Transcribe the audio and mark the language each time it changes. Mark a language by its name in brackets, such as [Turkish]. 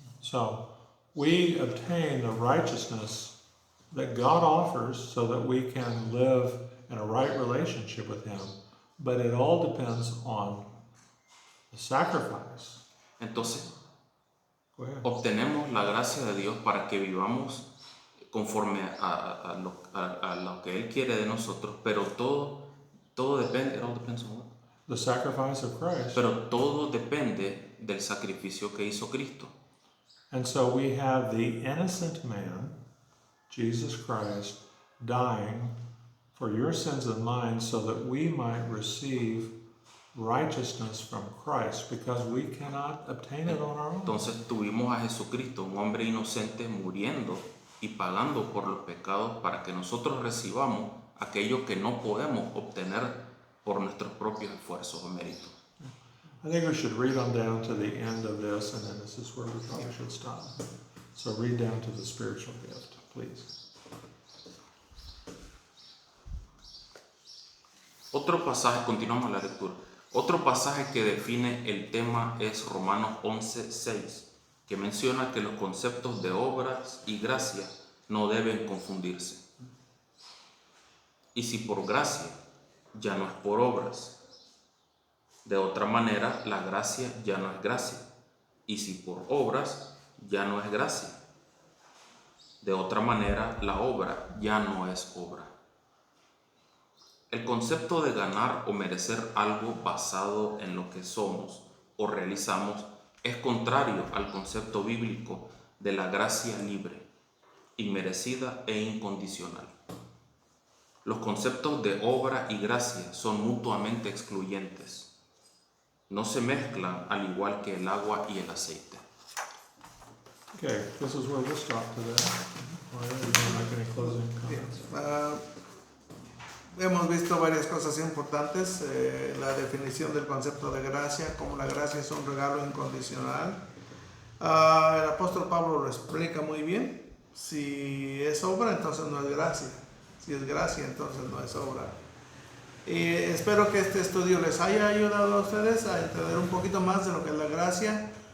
[English] So, we obtain the righteousness that God offers so that we can live in a right relationship with Him. But it all depends on the sacrifice. [Spanish] Entonces, [English] Go ahead. [Spanish] obtenemos la gracia de Dios para que vivamos conforme a lo que Él quiere de nosotros, pero todo depende, [English] it all depends on what? The sacrifice of Christ. [Spanish] Pero todo depende del sacrificio que hizo Cristo. [English] And so we have the innocent man, Jesus Christ, dying for your sins and mine so that we might receive righteousness from Christ, because we cannot obtain it on our own. [Spanish] Entonces tuvimos a Jesucristo, un hombre inocente, muriendo y pagando por los pecados para que nosotros recibamos aquello que no podemos obtener por nuestros propios esfuerzos o méritos. [English] I think we should read on down to the end of this, and then this is where we probably should stop. So read down to the spiritual gift, please. [Spanish] Otro pasaje, continuamos la lectura. Otro pasaje que define el tema es Romanos 11:6, que menciona que los conceptos de obras y gracia no deben confundirse. Y si por gracia, ya no es por obras. De otra manera, la gracia ya no es gracia. Y si por obras, ya no es gracia. De otra manera, la obra ya no es obra. El concepto de ganar o merecer algo basado en lo que somos o realizamos es contrario al concepto bíblico de la gracia libre, inmerecida e incondicional. Los conceptos de obra y gracia son mutuamente excluyentes. No se mezclan al igual que el agua y el aceite. [English] Okay, this is where we'll stop today. All right, we don't make any closing comments. [Spanish] Hemos visto varias cosas importantes, la definición del concepto de gracia, como la gracia es un regalo incondicional. El apóstol Pablo lo explica muy bien. Si es obra, entonces no es gracia. Si es gracia, entonces no es obra. Y espero que este estudio les haya ayudado a ustedes a entender un poquito más de lo que es la gracia.